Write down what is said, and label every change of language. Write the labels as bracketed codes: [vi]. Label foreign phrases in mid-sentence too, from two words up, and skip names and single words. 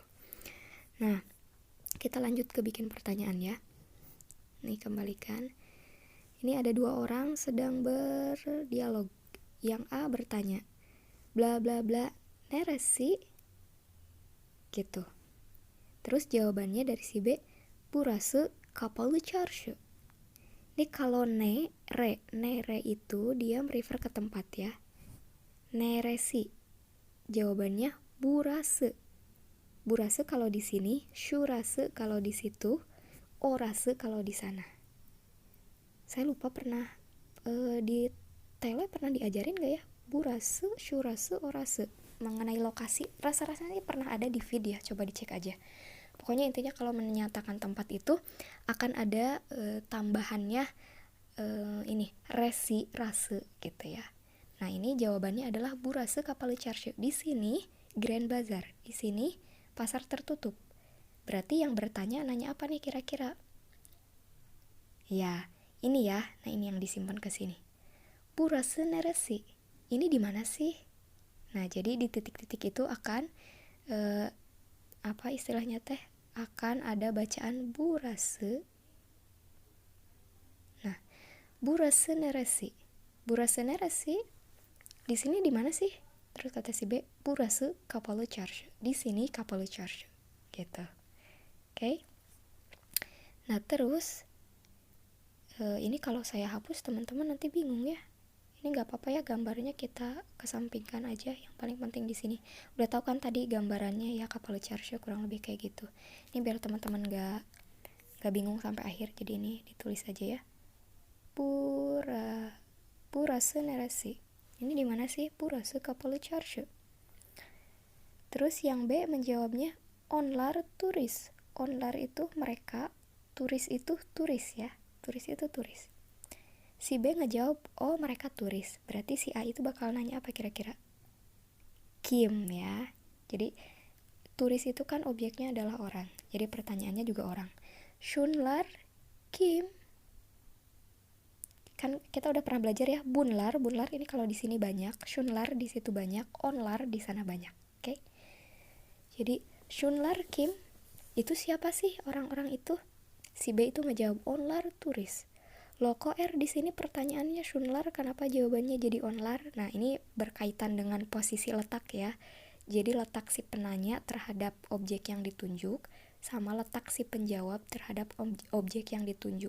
[id] Nah, kita lanjut ke bikin pertanyaan ya. Nih kembalikan. Ini ada dua orang sedang berdialog. Yang A bertanya, bla bla bla, neresi? Gitu. Terus jawabannya dari si B, [tr] burası kapalı çarşı. [id] Ini kalau nere itu dia merefer ke tempat ya. Neresi. Jawabannya burası. Burası kalau di sini, şurası kalau di situ, orası kalau di sana. Saya lupa pernah di tele pernah diajarin gak ya? Burası, şurası, orası mengenai lokasi. Rasa-rasanya pernah ada di feed ya, coba dicek aja. Pokoknya intinya kalau menyatakan tempat itu akan ada tambahannya ini resi, rase gitu ya. Nah, ini jawabannya adalah [tr] burası kapalı çarşı. [id] Di sini Grand Bazaar, di sini pasar tertutup. Berarti yang bertanya nanya apa nih kira-kira? Ya, ini ya. Nah, ini yang disimpan ke sini. [tr] Burası neresi? [id] Ini di mana sih? Nah, jadi di titik-titik itu akan apa istilahnya teh? Akan ada bacaan burası. Nah, [tr] burası neresi? Burası neresi? [id] Di sini di mana sih? Terus kata si B, [tr] burası kapalı çarşı. [id] Di sini kapalı çarşı. Gitu. Oke. Nah, terus ini kalau saya hapus teman-teman nanti bingung ya. Ini nggak apa-apa ya, gambarnya kita kesampingkan aja. Yang paling penting di sini udah tahu kan tadi gambarannya ya, Kapalı Çarşı kurang lebih kayak gitu. Ini biar teman-teman nggak bingung sampai akhir, jadi ini ditulis aja ya. [tr] Burası neresi? [id] Ini di mana sih? [tr] Burası Kapalı Çarşı. [id] Terus yang B menjawabnya [tr] onlar turis. [id] Onlar itu mereka, turis itu turis ya. Turis itu turis. Si B ngejawab, oh mereka turis. Berarti si A itu bakal nanya apa kira-kira? [tr] Kim ya. [id] Jadi turis itu kan objeknya adalah orang. Jadi pertanyaannya juga orang. [tr] Şunlar kim? [id] Kan kita udah pernah belajar ya, bunlar ini kalau di sini banyak, şunlar di situ banyak, onlar di sana banyak. Oke. Jadi [tr] şunlar kim? [id] Itu siapa sih orang-orang itu? Si B itu ngejawab [tr] onlar turis. [id] Loh kok di sini pertanyaannya şunlar, kenapa jawabannya jadi onlar? Nah, ini berkaitan dengan posisi letak ya. Jadi letak si penanya terhadap objek yang ditunjuk sama letak si penjawab terhadap objek yang ditunjuk.